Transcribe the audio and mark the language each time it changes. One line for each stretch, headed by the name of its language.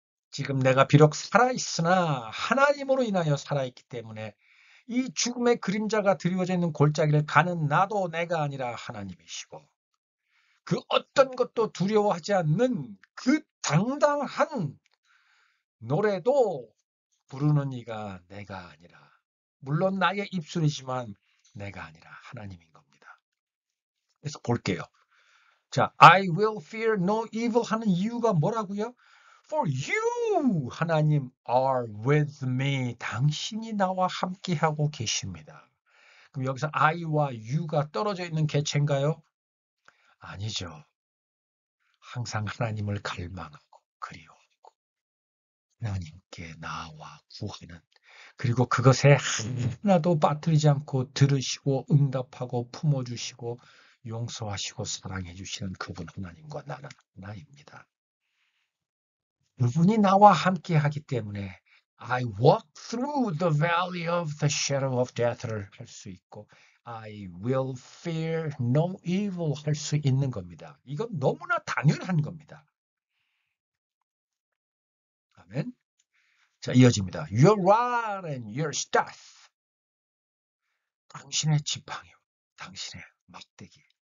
Korean: 지금 내가 비록 살아있으나 하나님으로 인하여 살아있기 때문에 이 죽음의 그림자가 드리워져 있는 골짜기를 가는 나도 내가 아니라 하나님이시고 그 어떤 것도 두려워하지 않는 그 당당한 노래도 부르는 이가 내가 아니라 물론 나의 입술이지만 내가 아니라 하나님인 겁니다. 그래서 볼게요. 자,
English: I will fear no evil
Korean: 하는 이유가 뭐라고요?
English: For you, 하나님, are with me.
Korean: 당신이 나와 함께하고 계십니다. 그럼 여기서 I와 U가 떨어져 있는 개체인가요? 아니죠. 항상 하나님을 갈망하고 그리워하고 하나님께 나와 구하는 그리고 그것에 하나도 빠뜨리지 않고 들으시고 응답하고 품어주시고 용서하시고 사랑해 주시는 그분 하나님과 나는 하나입니다. 그분이 나와 함께 하기 때문에
English: I walk through the valley of the shadow of death
Korean: 를 할 수 있고
English: I will fear no evil
Korean: 할 수 있는 겁니다. 이건 너무나 당연한 겁니다. 아멘. 자, 이어집니다.
English: Your rod and your staff.
Korean: 당신의 지팡이요. 당신의 막대기.